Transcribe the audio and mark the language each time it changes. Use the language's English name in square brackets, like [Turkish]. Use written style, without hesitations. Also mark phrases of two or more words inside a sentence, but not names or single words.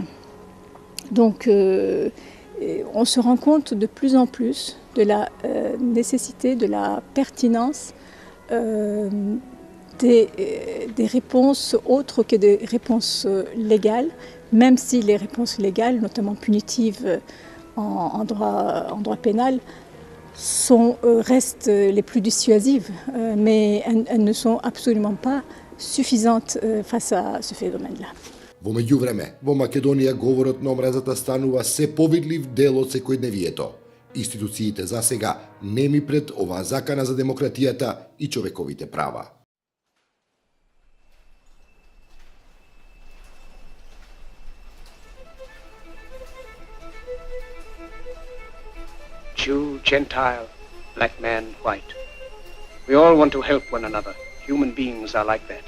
[French] Donc, on se rend compte de plus en plus de la nécessité, de la pertinence des réponses autres que des réponses légales, même si les réponses légales, notamment punitives en droit pénal, restent les plus dissuasives, mais elles ne sont absolument pas suffisantes face à ce phénomène-là. [Macedonian] Во меѓувреме, во Македонија говорот на омразата станува се повидлив дел од секојдневието. Институциите за сега неми пред оваа закана за демократијата и човековите права. [English] Jew, Gentile, black man, white. We all want to help one another. Human beings are like that.